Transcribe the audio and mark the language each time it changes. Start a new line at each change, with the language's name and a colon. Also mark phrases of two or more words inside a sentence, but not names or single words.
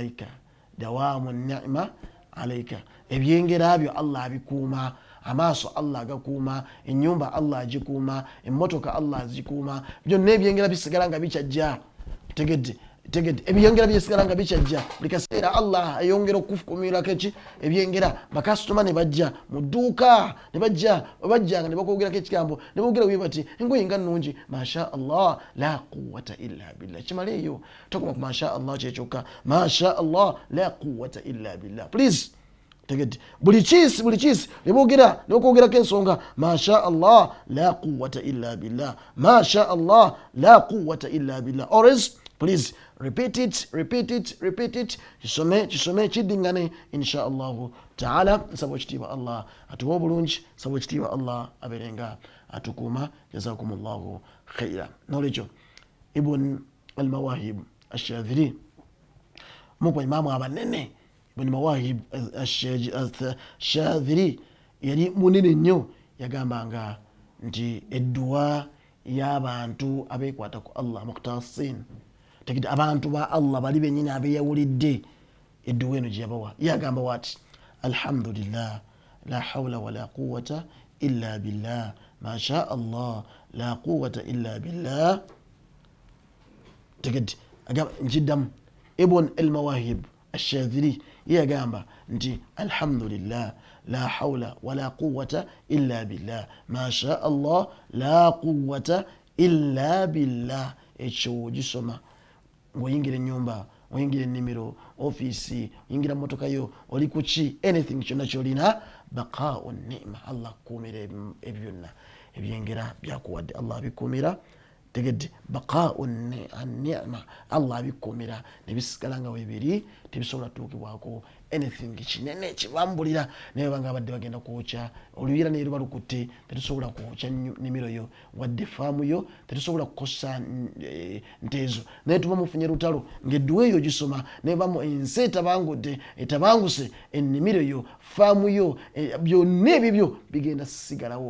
Ganda: alayka ebyengera byo Allah abikuuma amaaso Allah agakuuma ennyumba Allah agikuuma emmotoka Allah azikuuma byonna ebyengera bisigala nga bikyajja tegedde ebyengera byesigala nga bikyajja buli kaseera Allah ayongera okufukumirako eki ebyengera bakasitoma ne bajja mu dduuka ne bajjanga ne bakwogerako ekigambo ne boogera bwe bati engoye nga nnungi
Arabic: ما شاء الله لا قوة إلا بالله
Ganda: kimala eyo tokoma ku
Arabic: ما شاء الله
Ganda: kyekyokka
Arabic: ما شاء الله لا قوة إلا بالله
Ganda: please tegedde buli kiisi ne bakwogerako ensonga
Arabic: ما شاء الله لا قوة إلا بالله ما شاء الله لا قوة إلا بالله
English: always please repeat it
Ganda: kisome kiddingane
Arabic: إن شاء الله تعالى
Ganda: nsaba ekitiibwa Allah atuwa obulungi nsaba ekitiibwa Allah abeerenga atukuuma
Arabic: جزاكم الله خيرا
Ganda: nolekyo ibn al-mawahib ash-shadhili mukwa imamu abanene ibn mawahib ash-shadhili yali munene nnyo yagambanga nti edduwa y'abantu abeekwata ku Allah mukhtasin tegede abantu ba Allah bali benyini abeyawulidde edduwa eno gyeyabawa yagamba wati
Arabic: الحمد لله لا حول ولا قوة إلا بالله ما شاء الله لا قوة إلا بالله
Ganda: tegede agamba njiddamu ibn al-mawahib ash-shadhili yagamba nti
Arabic: الحمد لله لا حول ولا قوة إلا بالله ما شاء الله لا قوة إلا بالله.
Ganda: Ekyo gisoma ngoyingira ennyumba, oyingira ennimiro, ofiisi, oyingira motoka yo, oli kuki, anything kyonna kyolina,
Arabic: بقاء نعمة,
Ganda: Allah kuumira ebyo byonna ebyengera byakuwadde, Allah abikuumira. Tegedde
Arabic: بقاء نعمة,
Ganda: Allah abikuumira nebisigala nga weebiri, tebisobola tuukibwako anything kinene kibambulira naye banga abadde bagenda kwokya oluyira neero balukutte, tetusobola kwokya nnimiro yo wadde faamu yo, tetusobola kukosa nteezo, naye tuba mufunye lutalo ng'edduwa eyo gisoma nebamu ensi etabanguse ennimiro yo, faamu yo, byonna ebyo bigenda sigalawo.